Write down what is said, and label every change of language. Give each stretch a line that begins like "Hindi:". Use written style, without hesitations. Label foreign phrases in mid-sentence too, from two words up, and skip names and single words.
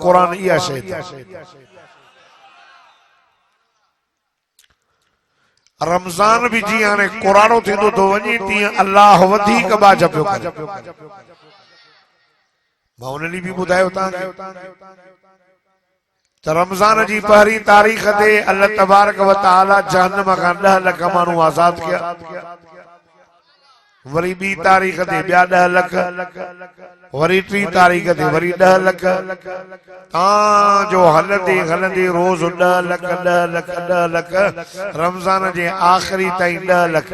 Sindhi: क़ुरान इहा शइ रमज़ान भी जीअं हाणे कुराड़ो थींदो थो वञे, तीअं अल्लाह वधीक बाज पियो करे। मां उन ॾींहुं बि ॿुधायो तव्हांखे त रमज़ान जी पहिरीं तारीख़ ते अल्लाह
Arabic: تبارك وتعالى
Sindhi: जहन्नम खां 10 लख माण्हू आज़ाद कया। वरी 2 तारीख़ ते ॿिया 10 लख, वरी 3 तारीख़ ते वरी 10 लख। जो हलंदे हलंदे रोज़ 10 लख 10 लख 10 लख, रमज़ान जे आख़िरी ताईं 10 लख।